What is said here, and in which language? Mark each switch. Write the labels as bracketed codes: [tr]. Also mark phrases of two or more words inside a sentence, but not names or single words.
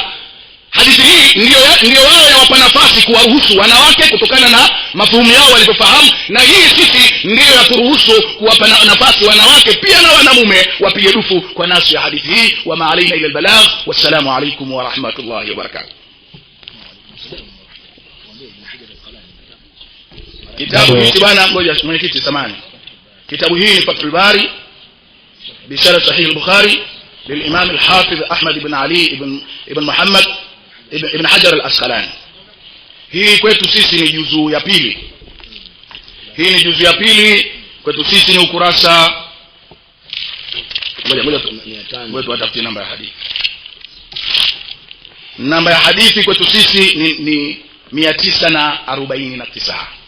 [sw] Hadithi hii ndio wao yawapa nafasi kuwaruhusu wanawake kutokana na mafuhumu yao walivyofahamu, na hii sisi ndio yaturuhusu kuwapa nafasi wanawake pia na wanamume wapige dufu kwa nasu ya hadithi hii. [ar] وما علينا إلا البلاغ. والسلام عليكم ورحمة الله وبركاته. [sw] Kitabu hiki bwana, ngoja mwenyekiti samani. Kitabu hii ni Fathul Bari bisharh Sahih al-Bukhari [ar] للإمام الحافظ أحمد بن علي ابن محمد ابن حجر الأسقلاني. [sw] Hii kwetu sisi ni juzu ya pili. Hii ni juzu ya pili kwetu sisi, ni ukurasa ngoja tuatafutie namba ya hadithi. Namba ya hadithi kwetu sisi ni 949.